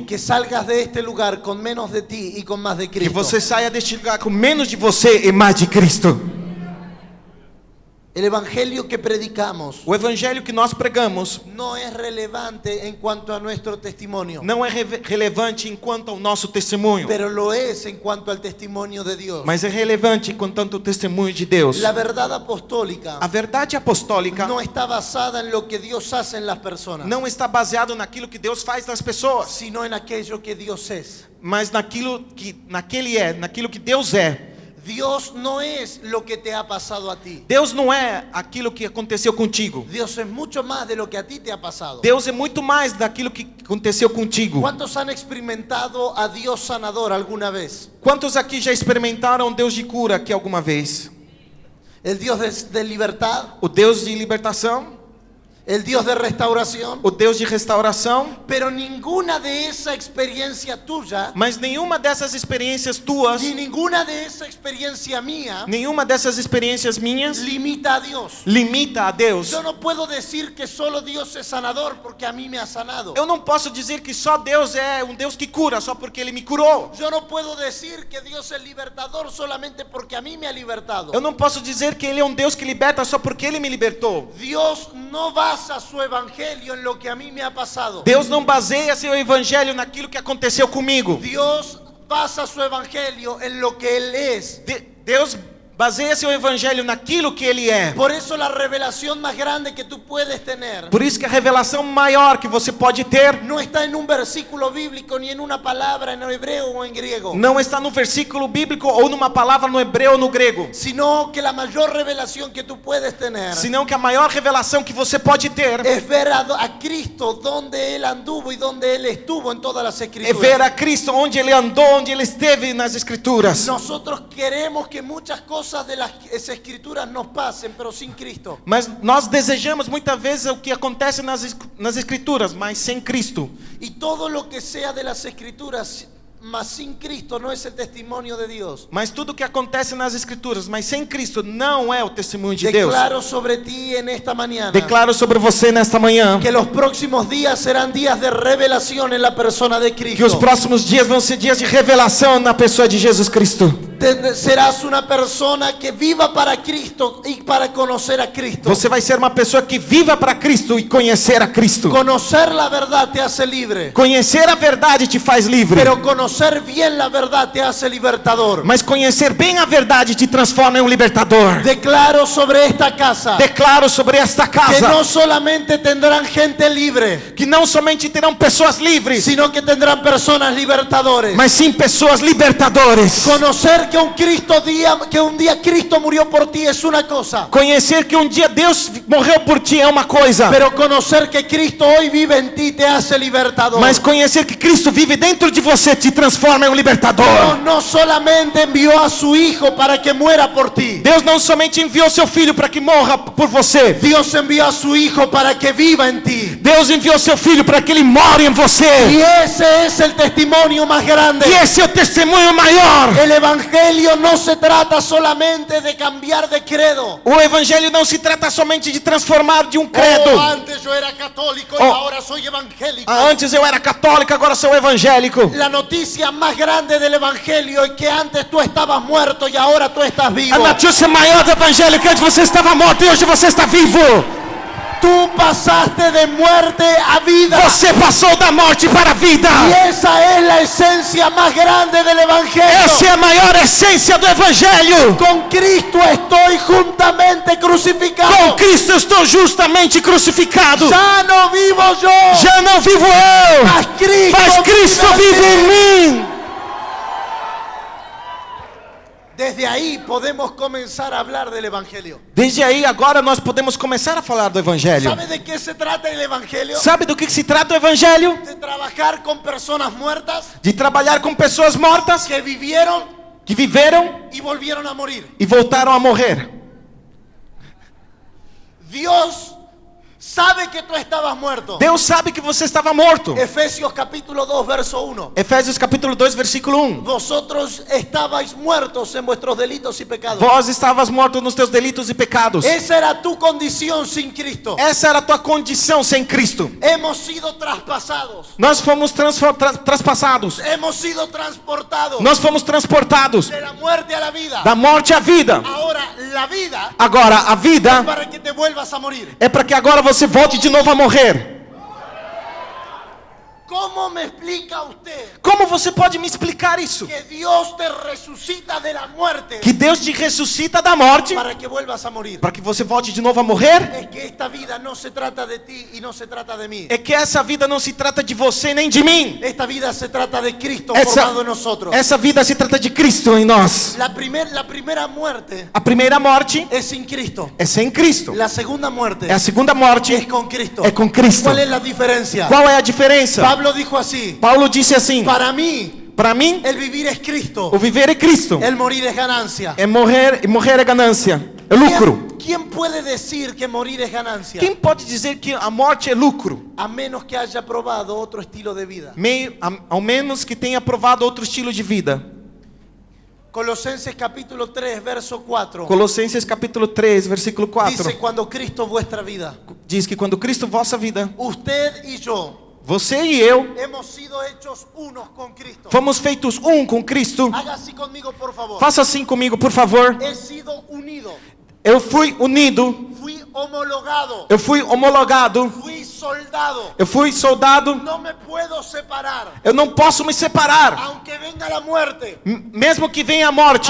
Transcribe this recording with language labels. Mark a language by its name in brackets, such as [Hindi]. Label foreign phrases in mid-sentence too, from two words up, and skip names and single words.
[Spanish] Que salgas de este lugar con menos de ti y con más de que Cristo. [Portuguese] você saia deste lugar com menos de você e mais de Cristo. [Spanish] El evangelio que predicamos [Portuguese] O evangelho que nós pregamos [Spanish] no es relevante en cuanto a nuestro testimonio, [Portuguese] não é relevante enquanto ao nosso testemunho, [Spanish] pero lo es en cuanto al testimonio de Dios. [Portuguese] mas é relevante enquanto ao testemunho de Deus. [Spanish] La verdad apostólica [Portuguese] A verdade apostólica [Spanish] no está basada en lo que Dios hace en las personas, [Portuguese] não está baseado naquilo que Deus faz nas pessoas, [Spanish] sino en aquello que Dios es. [Portuguese] mas naquilo que Deus é. [Spanish] Dios no es lo que te ha pasado a ti. [Portuguese] Deus não é aquilo que aconteceu contigo. [Spanish] Dios es mucho más de lo que a ti te ha pasado. [Portuguese] Deus é muito mais daquilo que aconteceu contigo. [Spanish] ¿Cuántos han experimentado a Dios sanador alguna vez? [Portuguese] Quantos aqui já experimentaram Deus de cura aqui alguma vez? [Spanish] El Dios de libertad, [Portuguese] O Deus de libertação, [Spanish] el Dios de restauración. [Portuguese] o Deus de restauração, [Spanish] Pero ninguna de esa experiencia tuya, [Portuguese] mas nenhuma dessas experiências tuas, [Spanish] ni ninguna de esa experiencia mía, [Portuguese] nenhuma dessas experiências minhas [Spanish] limita a Dios. [Portuguese] limita a Deus. [Spanish] Yo no puedo decir que solo Dios es sanador porque a mí me ha sanado. [Portuguese] Eu não posso dizer que só Deus é um Deus que cura só porque Ele me curou. [Spanish] Yo no puedo decir que Dios es libertador solamente porque a mí me ha libertado. [Portuguese] Eu não posso dizer que Ele é um Deus que liberta só porque Ele me libertou. [Spanish] Dios no basa su evangelio en lo que a mí me ha pasado. [Portuguese] Deus não baseia seu evangelho naquilo que aconteceu comigo. [Spanish] Dios basa su evangelio en lo que Él es. [Portuguese] Deus baseia seu evangelho naquilo que Ele é. [Spanish] Por eso la revelación más grande que tú puedes tener [Portuguese] Por isso que a revelação maior que você pode ter [Spanish] no está en un versículo bíblico ni en una palabra en hebreo o en griego, [Portuguese] não está no versículo bíblico ou numa palavra no hebreu ou no grego, [Spanish] sino que la mayor revelación que tú puedes tener [Portuguese] senão que a maior revelação que você pode ter [Spanish] es ver a Cristo donde Él anduvo y donde Él estuvo en todas las [Portuguese] é [Spanish] escrituras. [Portuguese] ver a Cristo onde Ele andou, onde Ele esteve nas Escrituras. [Spanish] Nosotros queremos que muchas cosas de las escrituras nos pasen, pero sin Cristo. [Portuguese] Mas nós desejamos muitas vezes o que acontece nas Escrituras, mas sem Cristo. [Spanish] Y todo lo que sea de las escrituras mas sin Cristo no es el testimonio de Dios. [Portuguese] Mas tudo que acontece nas Escrituras, mas sem Cristo, não é o testemunho de Deus. [Spanish] Declaro sobre ti en esta mañana [Portuguese] Declaro sobre você nesta manhã [Spanish] que los próximos días serán días de revelación en la persona de [Portuguese] que os Cristo. próximos dias vão ser dias de revelação na pessoa de Jesus Cristo. [Spanish] Serás una persona que viva para Cristo y para conocer a Cristo. [Portuguese] Você vai ser uma pessoa que viva para Cristo e conhecer a Cristo. [Spanish] Conocer la verdad te hace libre, [Portuguese] Conhecer a verdade te faz livre. [Spanish] pero conocer bien la verdad te hace libertador. [Portuguese] Mas conhecer bem a verdade te transforma em um libertador. [Spanish] Declaro sobre esta casa [Portuguese] Declaro sobre esta que casa [Spanish] no solamente tendrán gente libre, [Portuguese] que não somente terão pessoas livres, [Spanish] sino que tendrán personas libertadores. [Portuguese] mas sim pessoas libertadores. [Spanish] Conocer que un día Cristo murió por ti es una cosa, [Portuguese] Conhecer que um dia Deus morreu por ti é uma coisa, [Spanish] pero conocer que Cristo hoy vive en ti te hace libertador. [Portuguese] mas conhecer que Cristo vive dentro de você te transforma em um [Spanish] Dios [Portuguese] libertador. [Spanish] no solamente envió a su Hijo para que muera por ti, [Portuguese] Deus não somente enviou seu filho para que morra por você. [Spanish] Dios envió a su Hijo para que viva en ti. [Portuguese] Deus enviou seu filho para que ele more em [Spanish] Y [Portuguese] você. [Spanish] ese es el testimonio más grande. [Portuguese] E esse é o testemunho maior. [Spanish] El Evangelio no se trata solamente de cambiar de credo. [Portuguese] O evangelho não se trata somente de transformar de um Oh, credo. [Spanish] antes yo era católico y Oh. ahora soy evangélico. [Portuguese] Antes eu era católico, agora sou evangélico. [Spanish] La noticia más grande del Evangelio es que antes tú estabas muerto y ahora tú estás vivo. [Portuguese] A notícia maior do evangelho é que antes você estava morto e hoje você está vivo. [Spanish] Tú pasaste de muerte a vida. [Portuguese] Você passou da morte para a vida. [Spanish] Y esa es la esencia más grande del Evangelio. [Portuguese] Essa é a maior essência do evangelho. [Spanish] Con Cristo estoy juntamente [Portuguese] Com [Spanish] crucificado. [Portuguese] Cristo eu estou justamente crucificado. [Spanish] Ya no vivo yo, [Portuguese] Já não vivo eu, mas mas Cristo vive em mim. [Spanish] Desde ahí podemos comenzar a hablar del Evangelio. [Portuguese] Desde aí, agora nós podemos começar a falar do evangelho. [Spanish] ¿Sabe de qué se trata el Evangelio? [Portuguese] Sabe do que se trata o evangelho? [Spanish] De trabajar con personas muertas [Portuguese] De trabalhar com pessoas mortas [Spanish] que vivieron [Portuguese] que viveram [Spanish] y volvieron a morir. [Portuguese] e voltaram a morrer. [Spanish] Dios sabe que tú estabas muerto. [Portuguese] Deus sabe que você estava morto. [Spanish] Efesios capítulo 2 verso 1. [Portuguese] Efésios capítulo 2, versículo 1. [Spanish] Vosotros estabais muertos en vuestros delitos y pecados. [Portuguese] Vós estavas morto nos teus delitos e pecados. [Spanish] Esa era tu condición sin Cristo. [Portuguese] Essa era a tua condição sem Cristo. [Spanish] Hemos sido traspasados. [Portuguese] Nós fomos traspassados. [Spanish] Hemos sido transportados [Portuguese] Nós fomos transportados [Spanish] de la muerte a la vida. [Portuguese] da morte à vida. [Spanish] Ahora la vida [Portuguese] Agora, a vida [Spanish] para que te vuelvas a morir. [Portuguese] é para que agora você volte de novo a morrer. [Spanish] ¿Cómo me explica usted [Portuguese] Como você pode me explicar isso? [Spanish] que Dios te resucita de la muerte [Portuguese] Que Deus te ressuscita da morte [Spanish] para que vuelvas a morir? [Portuguese] para que você volte de novo a morrer? [Spanish] Es que esta vida no se trata de ti y no se trata de mí. [Portuguese] É que essa vida não se trata de você nem de mim. [Spanish] Esta vida se trata de Cristo [Portuguese] Essa, [Spanish] formado en nosotros. [Portuguese] essa vida se trata de Cristo em nós. [Spanish] La primera muerte [Portuguese] A primeira morte [Spanish] es sin Cristo. [Portuguese] é sem Cristo. [Spanish] La segunda muerte [Portuguese] É a segunda morte [Spanish] es con Cristo. [Portuguese] é com Cristo. [Spanish] ¿Cuál es la diferencia? [Portuguese] Qual é a diferença? [Spanish] Pablo dijo así: [Portuguese] Paulo disse assim: [Spanish] para mí, [Portuguese] para mim, [Spanish] el vivir es Cristo, [Portuguese] o viver é Cristo, [Spanish] el morir es ganancia. [Portuguese] é morrer, e morrer é ganância, é lucro. [Spanish] ¿Quién puede decir que morir es ganancia? [Portuguese] Quem pode dizer que a morte é lucro? [Spanish] A menos que haya probado otro estilo de vida. [Portuguese] Ao menos que tenha provado outro estilo de vida. [Spanish] Colosenses capítulo 3, verso 4. [Portuguese] Colossenses capítulo 3, versículo 4. [Spanish] Dice: cuando Cristo vuestra vida, [Portuguese] Diz que quando Cristo vossa vida, [Spanish] usted y yo [Portuguese] você e eu [Spanish] hemos sido hechos unos con Cristo. [Portuguese] fomos feitos um com Cristo. [Spanish] Haga así conmigo, por favor. [Portuguese] Faça assim comigo, por favor. [Spanish] He sido unido, [Portuguese] Eu fui unido, [Spanish] fui homologado, [Portuguese] eu fui homologado, [Spanish] fui soldado. [Portuguese] eu fui soldado. [Spanish] No me puedo separar. [Portuguese] Eu não posso me separar, [Spanish] Aunque venga la muerte, [Portuguese] mesmo que venha a morte,